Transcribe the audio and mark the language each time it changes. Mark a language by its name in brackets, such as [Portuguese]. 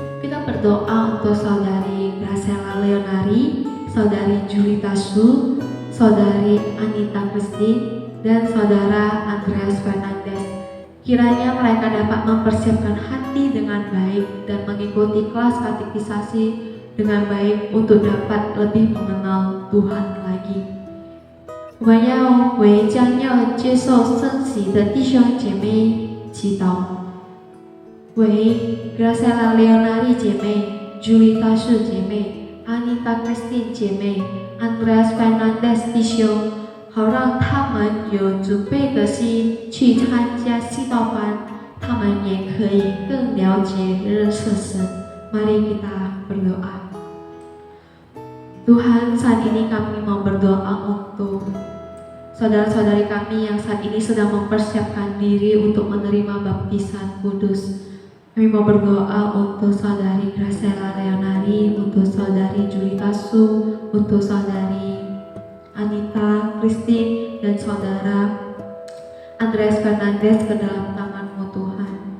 [Indonesian] Kita berdoa untuk saudari Graciela Leonari, saudari Julita Su, saudari Anita Christine, dan saudara Andreas Fernandez. Kiranya mereka dapat mempersiapkan hati dengan baik dan mengikuti kelas katekisasi dengan baik untuk dapat lebih mengenal Tuhan lagi。 [Chinese] 我们要为将要接受圣洗的弟兄姐妹祈祷。为 Graciela Leonari 姐妹、Julita Su 姐妹、Anita Christine 姐妹、Andreas Fernandez 弟兄，好让他们有准备的心去参加祈祷班，他们也可以更了解认识神。 [Indonesian] Mari kita berdoa. Tuhan, saat ini kami mau berdoa untuk saudara-saudari kami yang saat ini sedang mempersiapkan diri untuk menerima baptisan kudus. Kami mau berdoa untuk saudari Graciela Leonari, untuk saudari Julita Su, untuk saudari Anita Christine, dan saudara Andreas Fernandez ke dalam tangan-Mu Tuhan.